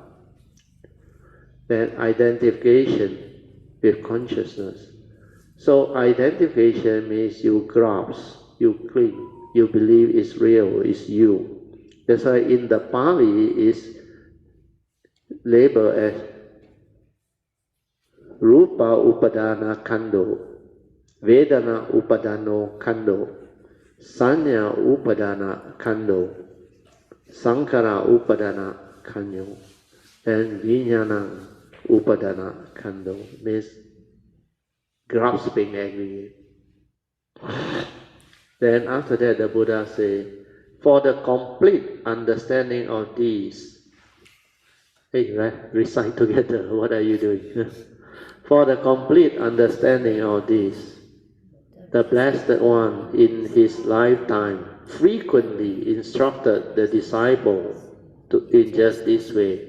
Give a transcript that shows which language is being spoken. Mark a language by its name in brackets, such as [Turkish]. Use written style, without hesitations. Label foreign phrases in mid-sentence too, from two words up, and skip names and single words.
[English] Then identification with consciousness. So identification means you grasp, you cling, you believe it's real, it's you. That's why in the Pali is labeled as [Pali] Rupa Upadana Kando, Vedana Upadano Kando, Sanya Upadana Kando, Sankhara Upadana Kando, [English] and [Pali] Vijnana Upadana Kando, [English] means grasping aggregate. Then after that the Buddha said, for the complete understanding of these, hey, recite together, what are you doing? For the complete understanding of this, the Blessed One in his lifetime frequently instructed the disciple in just this way.